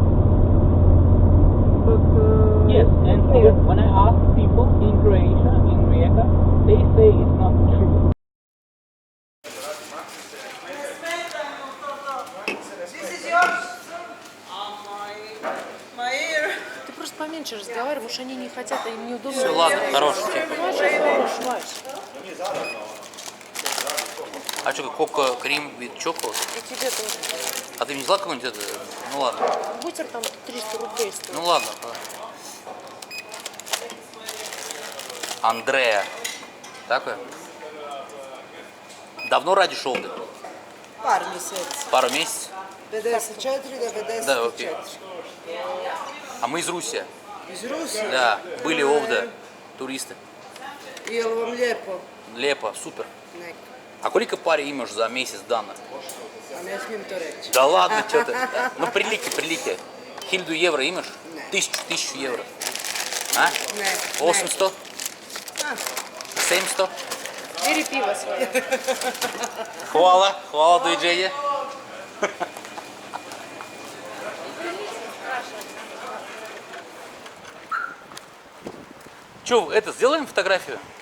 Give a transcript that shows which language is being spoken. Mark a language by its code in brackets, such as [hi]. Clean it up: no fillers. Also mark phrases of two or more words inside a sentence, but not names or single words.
[en] Yes, and near. when I ask people in Croatia, in Rijeka, they say it's not true. This is yours. My ear. [ru] Ты просто поменьше разговаривай, может они не хотят, а им неудобно. Все, ладно, хороший типа. Вася, хорош, Вась. А что, кока, крем, вид, чоколад? И тебе тоже. А ты не взяла какой-нибудь это? Ну ладно. Бутер там 300 рублей стоит. Ну ладно. Андрея. Так? Давно ради шел ты? [hr] Par mjeseci. [ru] Пару месяцев? [hr] 54 do 54. [ru] Да, окей. А мы из Руси. [hr] Iz Rusije? [ru] Да, были овда, туристы. [hr] Jel vam lijepo? [ru] Лепо, супер. [hr] Neka. [ru] А колика пари имаш за месяц дана? [hr] A ne smijem to reći. [ru] Да ладно, что ты. Ну, прилики. 1000 евро имаш? 1000 евро. А? [hr] Ne, 800? A, 700? [ru] Бери пиво свое. [sr] Хвала, доviđenja. [ru] Че, это, сделаем фотографию?